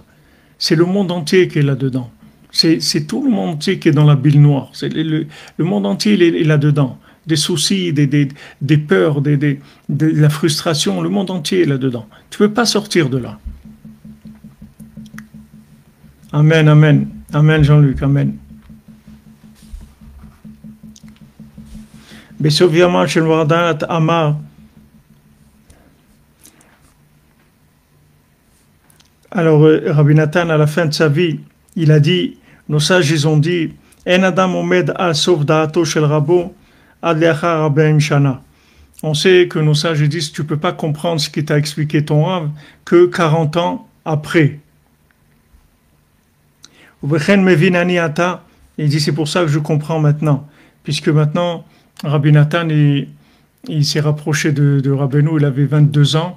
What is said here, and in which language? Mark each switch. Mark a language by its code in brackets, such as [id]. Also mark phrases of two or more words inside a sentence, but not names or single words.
[fr] C'est le monde entier qui est là-dedans. C'est tout le monde entier qui est dans la bile noire. Le monde entier il est là-dedans. Des soucis, des peurs, de la frustration, le monde entier est là-dedans. Tu ne peux pas sortir de là. Amen, amen. Amen, Jean-Luc, amen. [he] בסוף של ורדנת אמר, [fr] alors Rabbi Nathan, à la fin de sa vie, il a dit, nos sages, ils ont dit, [he] אין אדם עומד על סוף דעתו של רבו עד לאחר 40 שנה. [fr] On sait que nos sages disent, tu ne peux pas comprendre ce qui t'a expliqué ton Rav que 40 ans après. Il dit, c'est pour ça que je comprends maintenant. Puisque maintenant, Rabbi Nathan, il s'est rapproché de Rabbeinu, il avait 22 ans.